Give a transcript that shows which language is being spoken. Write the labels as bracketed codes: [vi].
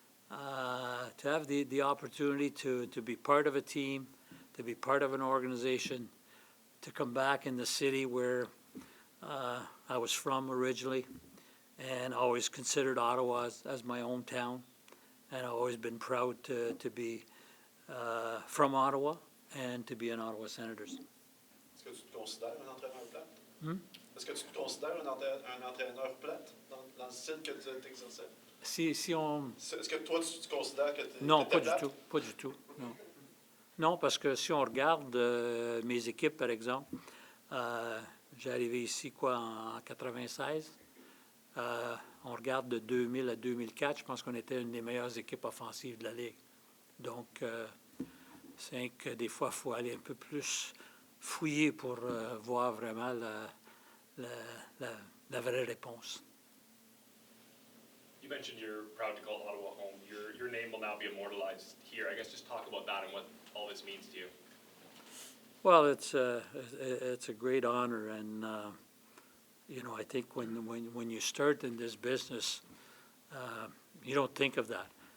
[en] To have the opportunity to be part of a team, to be part of an organization, to come back in the city where I was from originally, and always considered Ottawa as my hometown, and I've always been proud to be from Ottawa and to be an Ottawa Senators. [fr] Est-ce que tu te considères un entraîneur plate? Est-ce que tu te considères un entraîneur plate dans le style que tu exerçais? Si on... Est-ce que toi, tu considères que tu Non, étais pas plate? du tout, pas du tout, non. Non, parce que si on regarde mes équipes, par exemple, j'ai arrivé ici, en 96. On regarde de 2000 à 2004, je pense qu'on était une des meilleures équipes offensives de la Ligue. Donc, c'est que des fois, il faut aller un peu plus fouiller pour voir vraiment la vraie réponse. [en] You mentioned you're proud to call Ottawa home. Your name will now be immortalized here. I guess just talk about that and what all this means to you. Well, it's a great honor, and you know, I think when you start in this business, you don't think of that.